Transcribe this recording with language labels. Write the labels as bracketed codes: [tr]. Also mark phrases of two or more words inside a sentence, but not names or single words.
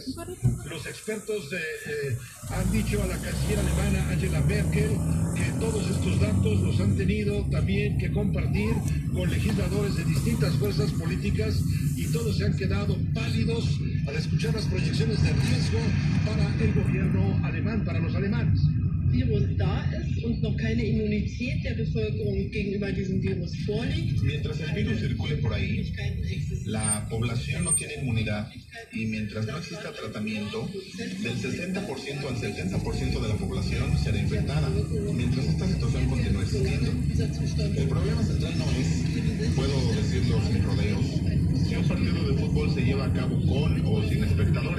[es] Los expertos han dicho a la canciller alemana Angela Merkel que todos estos datos los han tenido también que compartir con legisladores de distintas fuerzas políticas y todos se han quedado pálidos al escuchar las proyecciones de riesgo para el gobierno alemán, para los alemanes. [de] Virus da ist und noch keine Immunität der Bevölkerung gegenüber diesem Virus vorliegt. [es] Mientras el virus circule por ahí, la población no tiene inmunidad y mientras no exista tratamiento, del 60% al 70% de la población será infectada, mientras esta situación continúe existiendo. El problema central no es, puedo decirlo sin rodeos, si un partido de fútbol se lleva a cabo con o sin espectadores.